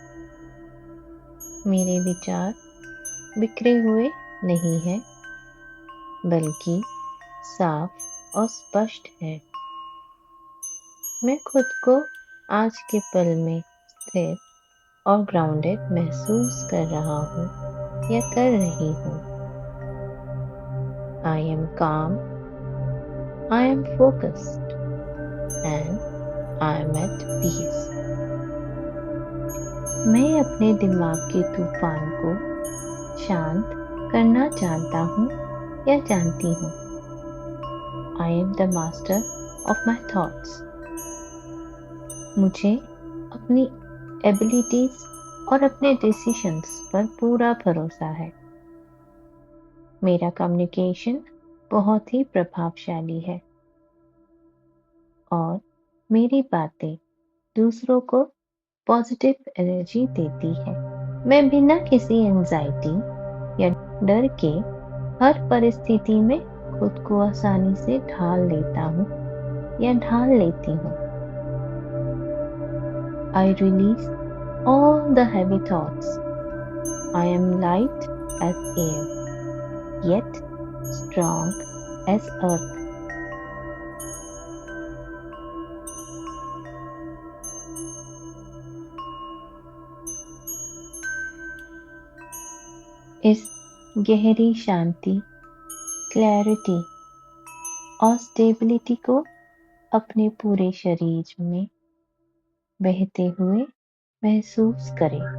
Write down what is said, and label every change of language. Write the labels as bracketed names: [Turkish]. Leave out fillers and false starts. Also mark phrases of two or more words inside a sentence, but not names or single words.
[Hindi] मेरे विचार बिखरे हुए नहीं हैं, बल्कि साफ और स्पष्ट है। मैं खुद को आज के पल में स्थिर और ग्राउंडेड महसूस कर रहा हूँ या कर रही हूँ। [English] I am calm, I am focused, and I am at peace. [Hindi] मैं अपने दिमाग के तूफान को शांत करना जानता हूँ या जानती हूँ। [English] I am the master of my thoughts. [Hindi] मुझे अपनी एबिलिटीज और अपने डिसीजंस पर पूरा भरोसा है। मेरा कम्युनिकेशन बहुत ही प्रभावशाली है और मेरी बातें दूसरों को [English] positive energy [Hindi] देती है। मैं बिना किसी एंजाइटी या डर के हर परिस्थिति में खुद को आसानी से ढाल लेता हूँ या ढाल लेती हूँ। [English] I release all the heavy thoughts. I am light as air, yet strong as earth. [Hindi] इस गहरी शांति, क्लैरिटी और स्टेबिलिटी को अपने पूरे शरीर में बहते हुए महसूस करें।